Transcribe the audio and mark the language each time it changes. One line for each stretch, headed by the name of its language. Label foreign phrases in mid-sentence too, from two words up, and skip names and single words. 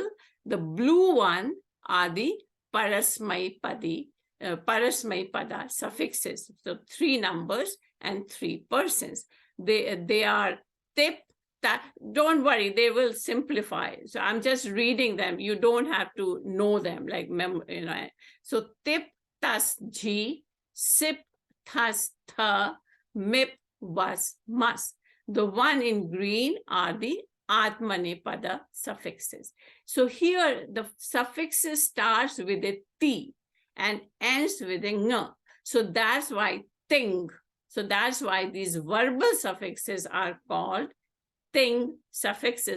English: The blue one are the parasmaipada suffixes. So 3 numbers and 3 persons. They are tip, that. Don't worry, they will simplify. So I'm just reading them. You don't have to know them, like So
Sanskrit: tip tas ji, sip thas tha, mip was mas.
English: The one in green are the atmanepada suffixes. So here the suffixes starts with a ti and ends with a ng. So that's why ting. So that's why these verbal suffixes are called ting suffixes.